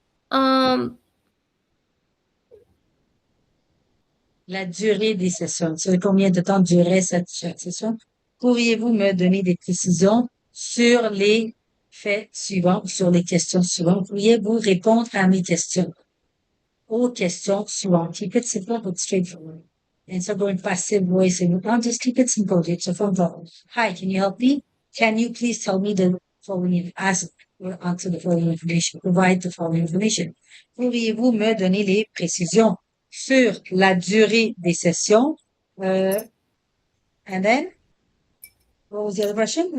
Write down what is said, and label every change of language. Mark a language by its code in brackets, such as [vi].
[fr] La durée des sessions. Sur combien de temps durait cette session? Pourriez-vous me donner des précisions sur les faits suivants, sur les questions suivantes? Pourriez-vous répondre à mes questions? Aux questions suivantes. [en] Keep it simple but straightforward. Instead of going passive voice and just keep it simple. It's a phone call. Hi, can you help me? Can you please tell me the following, ask or answer the following information, provide the following information. [fr] Pourriez-vous me donner les précisions sur la durée des sessions? [en] And then, what was the other question?